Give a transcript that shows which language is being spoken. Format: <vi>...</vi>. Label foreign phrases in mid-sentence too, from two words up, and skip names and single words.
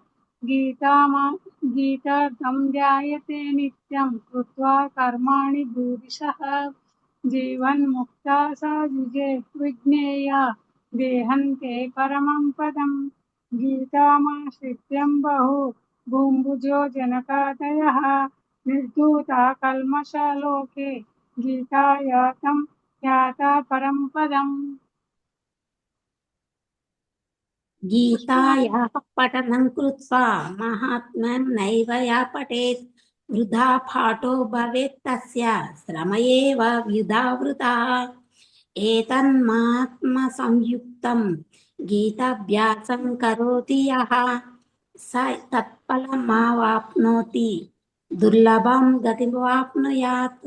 <sa>గీతార్థం ధ్యాయతే నిత్యం కృత్వా కర్మాణి భూరిశః జీవన్ముక్తా స యుజేత్ విజ్ఞేయ దేహంతే పరమం పదం గీతామాశ్రిత్యం బహు భూంభుజో జనకాదయః నిర్ధూతా కల్మషలోకే గీతాయాతం యాతా పరం పదం. गीतायाः पठनं कृत्वा महात्म्यं नैव या पठेत् वृथा पाठो भवेत् तस्य श्रम एव वृथा एतन्मात्मसंयुक्तं गीताभ्यासं करोति यः स तत्फलमावाप्नोति दुर्लभं गतिमवाप्नुयात्.</sa>